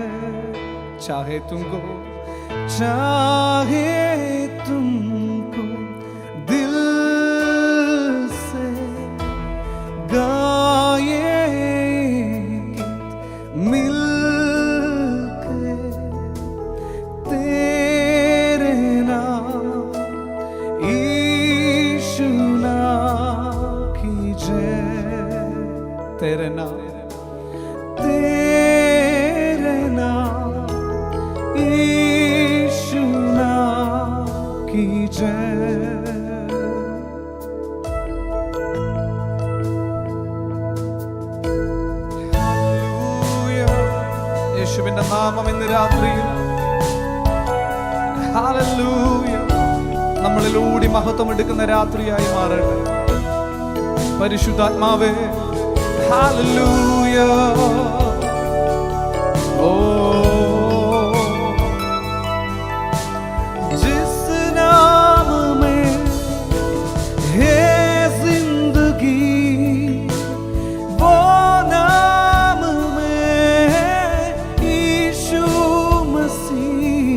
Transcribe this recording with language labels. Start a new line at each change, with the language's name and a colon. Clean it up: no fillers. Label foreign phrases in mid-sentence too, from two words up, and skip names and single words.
Hindi: चाहे तुमको दिल से मिलके तेरे नाम यीशु नाम की जय. तेरे नाम यीशु नाम की जय.
Malayalam: യേശുവിന്റെ നാമം ഇന്ന് രാത്രിയിൽ ഹല്ലേലൂയ നമ്മളിലൂടെ മഹത്വം എടുക്കുന്ന രാത്രിയായി മാറട്ടെ. പരിശുദ്ധാത്മാവേ ഹല്ലേലൂയ.
Hindi: ഓ जिस नाम में है जिंदगी वो नाम में यीशु मसीह.